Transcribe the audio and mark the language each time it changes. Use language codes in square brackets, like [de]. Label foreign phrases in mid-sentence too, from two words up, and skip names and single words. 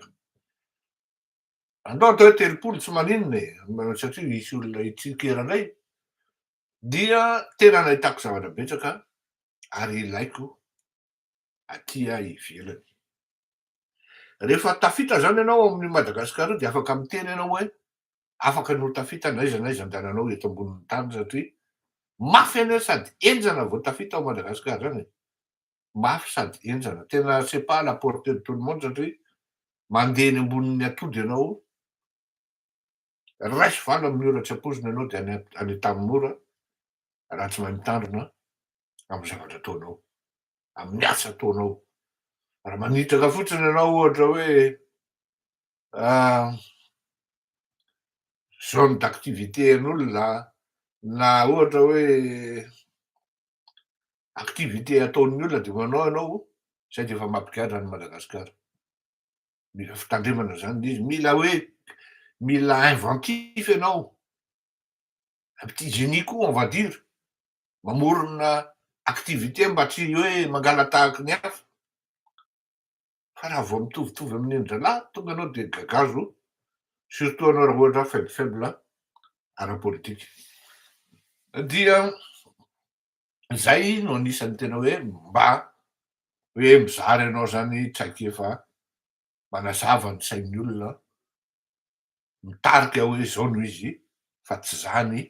[mg] Andao atao hoe 30 tsy maninona e, satria misy olona itsikera-ndray, dia tena nahitako zavatra betsaka ary ilaiko aty ivelany. Rehefa tafita zany ianao amin'ny Madagasikara dia afaka miteny ianao hoe afaka no tafita n'aiza n'aiza andehananao eto ambonin'ny tany satria mafy anie sady enjana vao tafita ao Madagasikara zany e. Mafy sady enjana, tena [fr] c'est pas à la portée de tout le monde [mg] satria mandeha eny ambonin'ny atody ianao, raisy valo amin'ny ora tsy ampoizina ianao dia any an-tanimora raha tsy mahay mitandrina amin'ny zavatra ataonao, amin'ny asa ataonao. Raha manitraka fotsiny ianao ohatra hoe [fr] zone d'activité [mg] an'olona na ohatra hoe activité ataon'ny olona de manao ianao zay de efa mampigadra ny Madagasikara. Mila fitandremana zany izy, mila inventif ianao, [fr] un petit génie koa on va dire, [mg] mamorona activité mba tsy hoe mangalatahaky ny hafa. Fa raha vao mitovitovy amin'ny endrinahy tonga anao de gagazo, surtout anao raha ohatra faible ara-politique. Dia zay no anisan'ny tena hoe mba hoe mizary anao zany tsaiky efa manazava ny sain'ny olona, mitarika hoe zao no izy fa tsy zany.